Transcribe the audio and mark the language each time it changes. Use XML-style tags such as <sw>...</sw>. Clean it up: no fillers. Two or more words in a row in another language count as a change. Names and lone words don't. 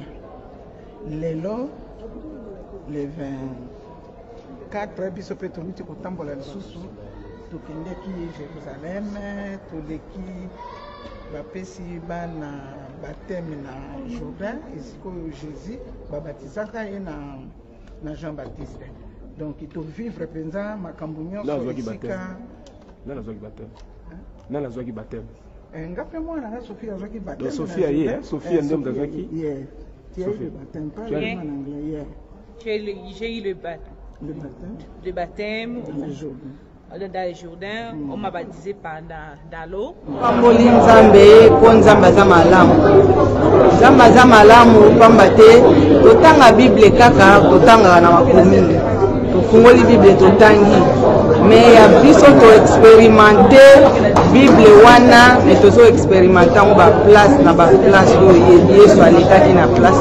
<ln>Lelo le 24 biso mpe toluti kotambola lisusu tokendeki Jérusalem toleki bapesi bana bateme na Jourdain esika oyo Jésus babatizaka ye na Jean Baptiste. Donc tovivre mpenza makambo nyonso esika nani azwaki bateme nga mpe mwana nga Sophie azwaki bateme. Sophia ye Sophia nde mutu azwaki</ln> <fr>tu as eu le baptême, pas le en anglais hier. J'ai eu le baptême. Le baptême dans le Jourdain. On m'a baptisé dans l'eau.</fr> <ln>Pamboli nzambe po nzambe aza malamu. Nzambe aza malamu pamba te totanga Bible kaka totanga na makomi. Tofungoli Bible totangi. Mais ya biso to expérimenter Bible wana et tozo expérimenter on ba place na ba place oyo Yesu alekaki na place</ln>